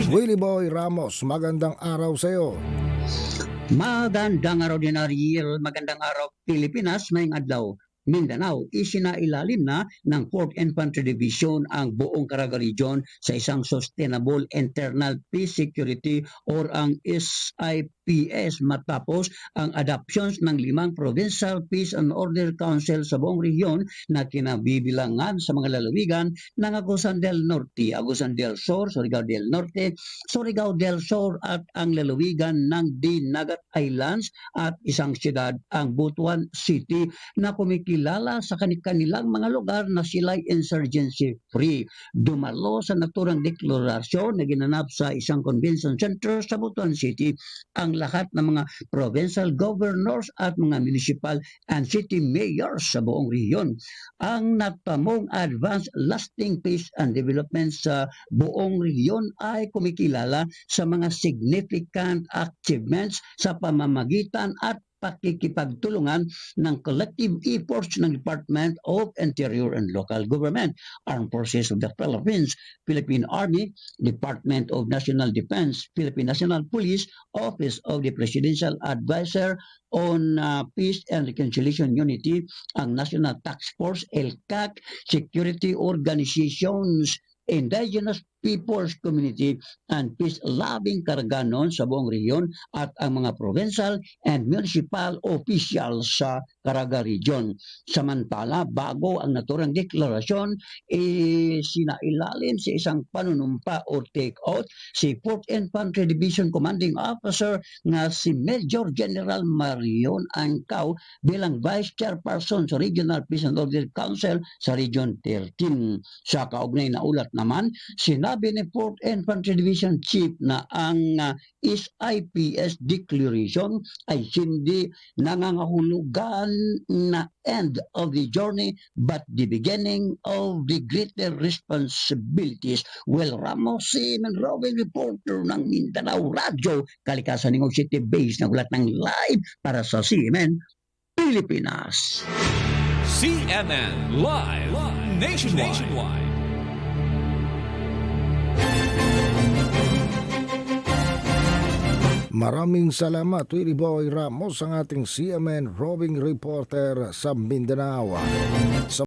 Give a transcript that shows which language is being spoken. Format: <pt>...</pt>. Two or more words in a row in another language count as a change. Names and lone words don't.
<tl>Willie Boy Ramos, magandang araw sa iyo. Magandang araw din Ariel, magandang araw Pilipinas,</tl> <bik>mayong adlaw.</bik> <tl>Mindanao, isinailalim na ng 4th Infantry Division ang buong Caraga Region sa isang Sustainable Internal Peace Security or ang SIPS matapos ang adoptions ng 5 Provincial Peace and Order Council sa buong rehiyon na kinabibilangan sa mga lalawigan ng Agusan del Norte, Agusan del Sur, Surigao del Norte, Surigao del Sur at ang lalawigan ng Dinagat Islands at isang siyudad ang Butuan City na kumikilala sa kanilang mga lugar na sila'y insurgency-free. Dumalo sa naturang deklarasyon na ginanap sa isang convention center sa Butuan City ang lahat ng mga provincial governors at mga</tl> <en>municipal and city mayors</en> <tl>sa buong rehiyon. Ang natamong</tl> <en>advanced lasting peace and development</en> <tl>sa buong rehiyon ay kumikilala sa mga</tl> <en>significant achievements</en> <tl>sa pamamagitan at pakikipagtulungan ng</tl> <en>collective efforts</en> <tl>ng Department of Interior and Local Government, Armed Forces of the Philippines, Philippine Army, Department of National Defense, Philippine National Police, Office of the Presidential Advisor on Peace and Reconciliation Unity, ang National Task Force, ELCAC,</tl> <en>security organizations, Indigenous Peoples Community and peace-loving</en> <tl>Karaganon sa buong rehiyon at ang mga</tl> <en>provincial and municipal officials</en> <tl>sa Caraga Region. Samantala, bago ang naturang deklarasyon, sinailalim sa isang panunumpa o take-out si 4th Infantry Division Commanding Officer na si Major General Marion Angkaw bilang Vice Chairperson sa Regional Peace and Order Council sa Region 13. Sa kaugnay na ulat naman, sinabi ni 4th Infantry Division Chief na ang SIPS declaration ay hindi nangangahulugan na</tl> <en>end of the journey but the beginning of the greater responsibilities.</en> <tl>Well, Ramos, CMN roving reporter ng Mindanao Radio, Kalikasan ng City Base na ulat ng live para sa CMN Pilipinas. CNN Live Nationwide. Maraming salamat, Willie Boy Ramos, ang ating CMN roving reporter sa Mindanao.</tl>